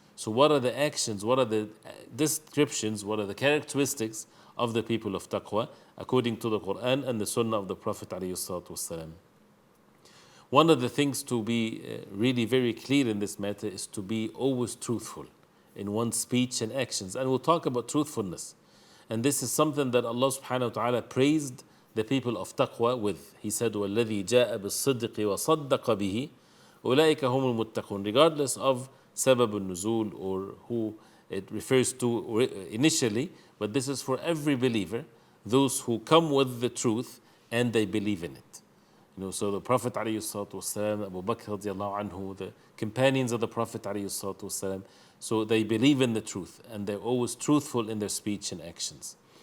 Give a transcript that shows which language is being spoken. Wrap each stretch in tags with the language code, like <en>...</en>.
<en>So what are the actions, what are the descriptions, what are the characteristics of the people of taqwa according to the Quran and the Sunnah of the Prophet ﷺ. One of the things to be really very clear in this matter is to be always truthful in one's speech and actions. And we'll talk about truthfulness. And this is something that Allah subhanahu wa ta'ala praised the people of taqwa with. He said,</en> <ar>وَالَّذِي جَاءَ بِالصِّدِّقِ وَصَدَّقَ بِهِ أُولَٰئِكَ هُمُ الْمُتَّقُونَ.</ar> <en>Regardless of sabab al-nuzul or who it refers to initially, but this is for every believer, those who come with the truth and they believe in it. So the Prophet ﷺ, Abu Bakr radiallahu anhu, the companions of the Prophet ﷺ, so they believe in the truth and they're always truthful in their speech and actions.</en>